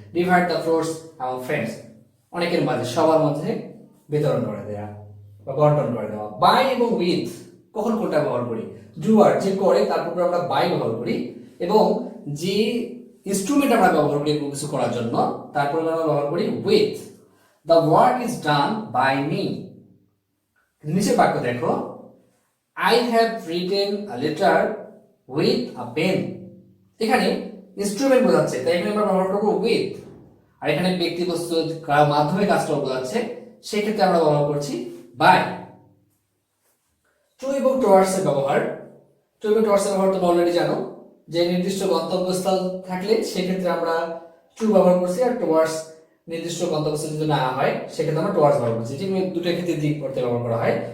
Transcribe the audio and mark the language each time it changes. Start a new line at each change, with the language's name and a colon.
English: divide the fruits among friends,
Bangla: অনেকের মাঝে, সবার মধ্যে বিতরণ করে দেওয়া বা বন্টন করে দেওয়া। বাই এবং উইথ কখন কোনটা ব্যবহার করি? ডুয়ার যে করে তারপর আমরা বাই ব্যবহার করি, এবং যে ইনস্ট্রুমেন্ট আমরা ব্যবহার করি কিছু করার জন্য তারপর আমরা ব্যবহার করি with.
English: The work is done by me.
Bangla: নিচে বাক্য দেখো,
English: I have written a letter with a pen.
Bangla: এখানে ইনস্ট্রুমেন্ট বোঝাচ্ছে, তাই এখানে আমরা ব্যবহার করব with। আর এখানে ব্যক্তি বস্তু মাধ্যমে কাজটা বোঝাচ্ছে, সেই ক্ষেত্রে আমরা ব্যবহার করছি by। টু এবং টুয়ার্ডস এর ব্যবহার, টু এবং টুয়ার্ডস এর ব্যবহার তোমরা অলরেডি জানো, যে নির্দিষ্ট গন্তব্যস্থল থাকলে সেক্ষেত্রে আমরা টু ব্যবহার করছি, আর টুয়ার্ডস নির্দিষ্ট গন্তব্যস্থল যদি না হয় সেক্ষেত্রে আমরা টুয়ার্ডস ব্যবহার করছি। ঠিক দুটো ক্ষেত্রে দিক করতে ব্যবহার করা হয়।